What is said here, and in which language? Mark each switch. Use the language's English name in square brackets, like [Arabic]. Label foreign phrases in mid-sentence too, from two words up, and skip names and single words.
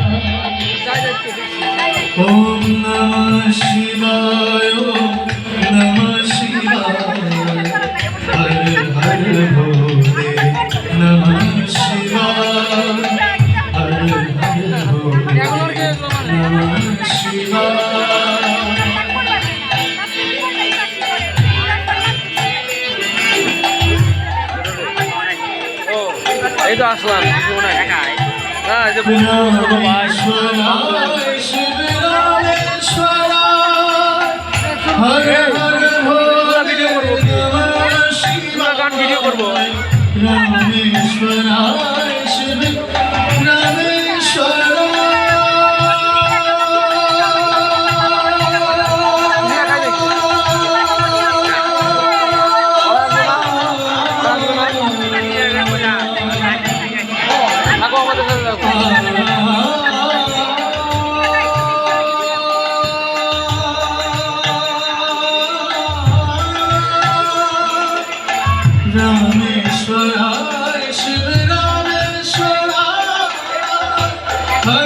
[Sanskrit] ओम नमः शिवाय ओम नमः शिवाय हर हर भोले नमः शिवाय हर हर भोले नमः शिवाय [Bangla] এই তো আসলাম কিছু না হ্যাঁ যে [Sanskrit] रामेश्वराय शिव रामेश्वराय हर हर भोले नमः शिवाय [Bangla] গান ভিডিও করবো [Sanskrit] रामेश्वराय शिव [Bangla] থাকো আমাদের সাথে থাকো [Sanskrit] रामेश्वराय शिव रामेश्वराय हर